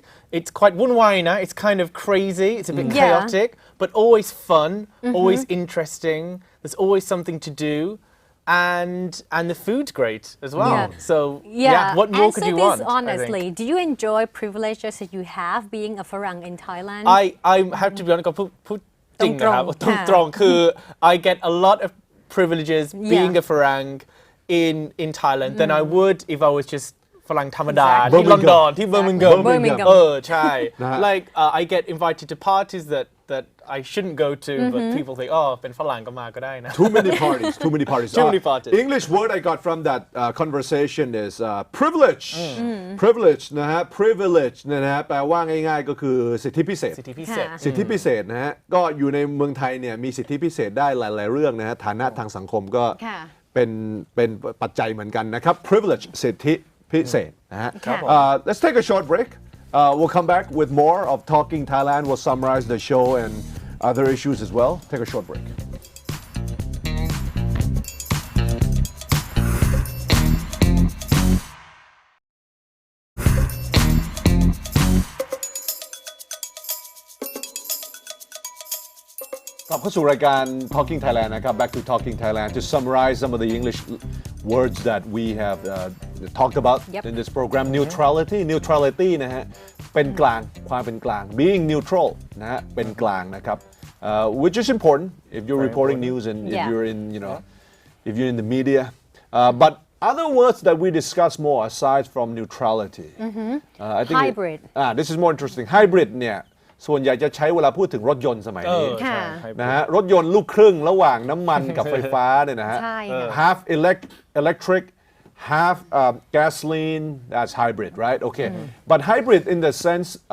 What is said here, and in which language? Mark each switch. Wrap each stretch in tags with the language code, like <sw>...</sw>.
<en>It's quite wunwaina. It's kind of crazy. It's a bit chaotic, but always fun, always interesting. There's always something to do. And the food's great as well. Yeah. So what more could you want? Answer this honestly. Do you enjoy privileges that you have being a Farang in Thailand? I have to be honest</en> <th>ก็พูดจริงนะครับ ตรงๆ ตรงๆคือ</th> <en>I get a lot of privileges being a Farang in Thailand than I would if I was just</en> <th>ฝรั่งธรรมดา</th> <en>Exactly.</en> <th>ที่ลอนดอนที่เบอร์มิงแกม</th> <en>Birmingham.</en> <th>ใช่</th> <en>like I get invited to parties that I shouldn't go to but people think</en> <th>เป็นฝรั่งก็มาก็ได้นะ</th> <en>Too many parties. Too many parties. Too many parties. English word I got from that conversation is privilege.</en> <th>Privilege นะฮะ privilege นะฮะแปลว่าง่ายๆก็คือสิทธิพิเศษ สิทธิพิเศษ ค่ะ สิทธิพิเศษนะฮะก็อยู่ในเมืองไทยเนี่ยมีสิทธิพิเศษได้หลายๆเรื่องนะฮะฐานะทางสังคมก็ ค่ะ เป็นปัจจัยเหมือนกันนะครับ privilege สิทธิพิเศษนะฮะ ครับผม</th> <en>Let's take a short break. We'll come back with more of Talking Thailand. We'll summarize the show and other issues as well. Take a short break.</en> <th>กลับเข้าสู่รายการ Talking Thailand นะครับ</th> <en>Back to Talking Thailand to summarize some of the English words that we have talked about in this program neutrality</en> <th>นะฮะเป็นกลางความเป็นกลาง</th> <en>being neutral</en> <th>นะฮะเป็นกลางนะครับ</th> <en>which is important if you're reporting news and if you're in if you're in the media but other words that we discuss more aside from neutrality I think hybrid this is more interesting hybrid</en> <th>เนี่ยส่วนใหญ่จะใช้เวลาพูดถึงรถยนต์สมัยนี้นะฮะรถยนต์ลูกครึ่งระหว่างน้ำมันกับไฟฟ้าเนี่ยนะฮะ</th> <en>half electric half gasoline that's hybrid right okay but hybrid in the sense</en>